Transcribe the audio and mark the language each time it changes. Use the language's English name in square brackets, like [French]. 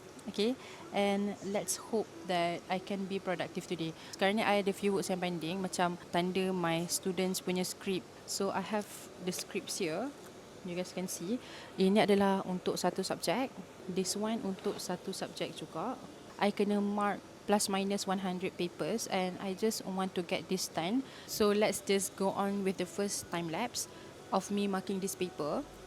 [English] Okay, and let's hope that I can be productive today. [Malay] Sekarang ni I ada [English] few works [Malay] yang pending, macam tanda [English] my students [Malay] punya script. [English] So I have the scripts here. You guys can see. [Malay] Ini adalah untuk satu subjek. [English] This one [Malay] untuk satu subjek juga. [English] I [Malay] kena [English] mark plus minus 100 papers and I just want to get this done. So let's just go on with the first time lapse of me marking this paper.